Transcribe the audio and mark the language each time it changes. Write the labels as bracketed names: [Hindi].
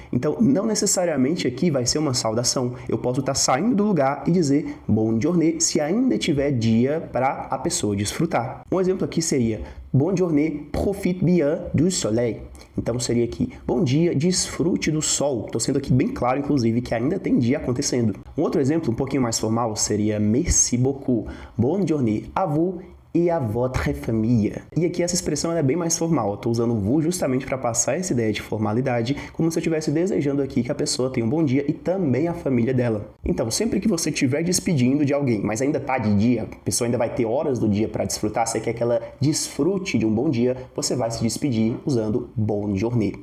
[Portuguese] Então, não necessariamente aqui vai ser uma saudação. Eu posso estar saindo do lugar e dizer bonne journée se ainda tiver dia para a pessoa desfrutar. Um exemplo aqui seria [French] bonne journée, profite bien du soleil. [Portuguese] Então seria aqui, bom dia, desfrute do sol. Estou sendo aqui bem claro, inclusive, que ainda tem dia acontecendo. Um outro exemplo, um pouquinho mais formal, seria [French] merci beaucoup, bonne journée à vous [Portuguese] e a [French] votre famille. [Portuguese] E aqui essa expressão é bem mais formal. Eu estou usando o vous justamente para passar essa ideia de formalidade, como se eu estivesse desejando aqui que a pessoa tenha um bom dia e também a família dela. Então, sempre que você estiver despedindo de alguém, mas ainda está de dia, a pessoa ainda vai ter horas do dia para desfrutar, você quer que ela desfrute de um bom dia, você vai se despedir usando bonne journée.